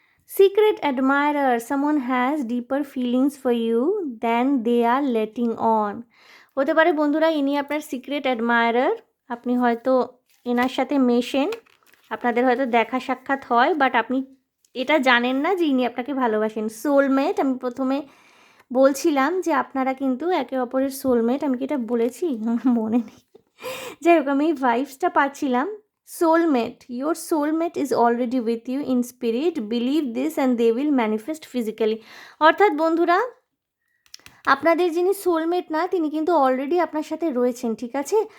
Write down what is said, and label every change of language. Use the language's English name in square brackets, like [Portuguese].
[English] Secret admirer, someone has deeper feelings for you than they are letting on. [Bangla] হতে পারে বন্ধুরা ইনি আপনার সিক্রেট অ্যাডমায়ারার, আপনি হয়তো এনার সাথে মেশেন, আপনাদের হয়তো দেখা সাক্ষাৎ হয়, বাট আপনি এটা জানেন না যে ইনি আপনাকে ভালোবাসেন। সোলমেট, আমি প্রথমে বলছিলাম যে আপনারা কিন্তু একে অপরের সোলমেট, আমি কি এটা বলেছি মনে নেই, যাই হোক আমি ভাইবসটা পাচ্ছিলাম। [English] Soulmate, your soulmate is already with you in spirit, believe this and they will manifest physically. [Bangla] অর্থাৎ বন্ধুরা, আপনাদের যিনি সোলমেট না, তিনি কিন্তু অলরেডি আপনার সাথে রয়েছেন। ঠিক আছে?